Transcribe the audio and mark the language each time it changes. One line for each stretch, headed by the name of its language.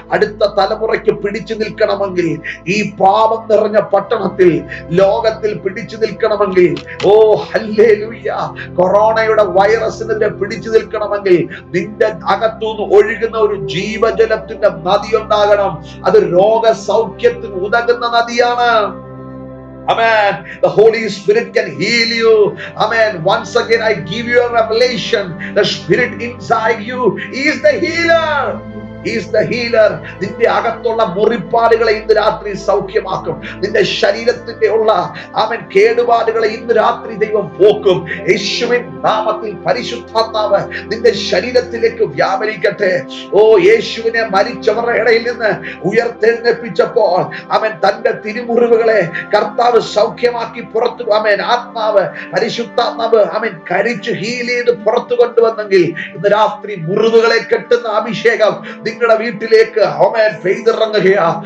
Malayalam: അടുത്ത തലമുറയ്ക്ക് പിടിച്ചു നിൽക്കണമെങ്കിൽ, ഈ പാപം നിറഞ്ഞ പട്ടണത്തിൽ ലോകത്തിൽ പിടിച്ചു നിൽക്കണമെങ്കിൽ, ഓ ഹല്ലേലൂയ, കൊറോണയുടെ വൈറസിനെതിരെ പിടിച്ചു നിൽക്കണമെങ്കിൽ നിന്റെ അകത്തുനിന്ന് ഒഴുകുന്ന ഒരു ജീവജലത്തിന്റെ നദി ഉണ്ടാകണം. അത് രോഗസൗഖ്യത്തിന് ഉതകുന്ന നദിയാണ്. Amen.
English: The Holy Spirit can heal you. Amen. Once again, I give you a revelation. The Spirit inside you is the healer. He's the healer.
Malayalam: നിന്റെ അകത്തുള്ള മുറിപ്പാടുകളെ ഇന്ന് രാത്രി സൗഖ്യമാക്കും. നിന്റെ ശരീരത്തിന്റെ ഉള്ള ആമേൻ കേടുപാടുകളെ ഇന്ന് രാത്രി ദൈവം പോക്കും. യേശുവിൻ നാമത്തിൽ പരിശുദ്ധാത്മാവ് നിന്റെ ശരീരത്തിലേക്ക് വ്യാപരിക്കട്ടെ. ഓ യേശുവിനെ മരിച്ചവരുടെ ഇടയിൽ നിന്ന് ഉയർത്തെഴുന്നേൽപ്പിച്ചപ്പോൾ അവൻ തന്റെ തിരുമുറിവുകളെ കർത്താവ് സൗഖ്യമാക്കി പുറത്തു, ആമേൻ ആത്മാവ് പരിശുദ്ധാത്മാവ് ആമേൻ കരിച്ചു ഹീൽ ചെയ്ത് പുറത്തു കൊണ്ടുവന്നെങ്കിൽ ഇന്ന് രാത്രി മുറിവുകളെ കെട്ടുന്ന അഭിഷേകം നിങ്ങളുടെ വീട്ടിലേക്ക് ആമേൻ പെയ്തിറങ്ങുകയാ.